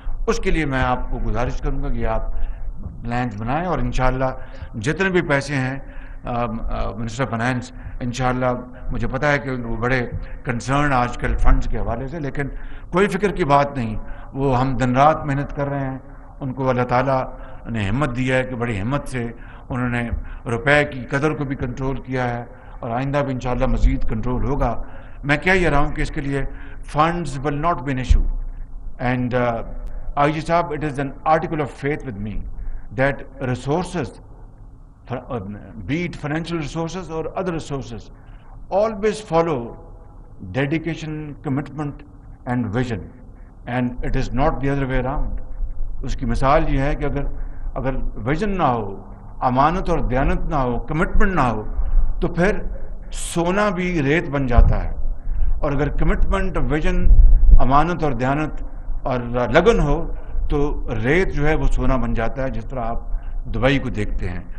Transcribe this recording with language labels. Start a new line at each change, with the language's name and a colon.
Urdu: اس کے لیے میں آپ کو گزارش کروں گا کہ آپ پلانز بنائیں, اور انشاءاللہ جتنے بھی پیسے ہیں منسٹر فائنانس, انشاءاللہ مجھے پتہ ہے کہ وہ بڑے کنسرن آج کل فنڈز کے حوالے سے, لیکن کوئی فکر کی بات نہیں. وہ ہم دن رات محنت کر رہے ہیں, ان کو اللہ تعالیٰ نے ہمت دی ہے کہ بڑی ہمت سے انہوں نے روپے کی قدر کو بھی کنٹرول کیا ہے, اور آئندہ بھی انشاءاللہ مزید کنٹرول ہوگا. میں کہہ یہ رہا ہوں کہ اس کے لیے
English: Funds will not be an issue. And I G صاحب, it is an article of faith with me that resources, be it financial resources or other resources, always follow dedication, commitment and vision, and it is not the other way around.
Urdu: اس کی مثال یہ ہے کہ اگر vision نہ ہو, امانت اور دیانت نہ ہو, کمٹمنٹ نہ ہو, تو پھر سونا بھی ریت بن جاتا ہے. اور اگر کمٹمنٹ, ویژن, امانت اور دیانت اور لگن ہو تو ریت جو ہے وہ سونا بن جاتا ہے, جس طرح آپ دبئی کو دیکھتے ہیں.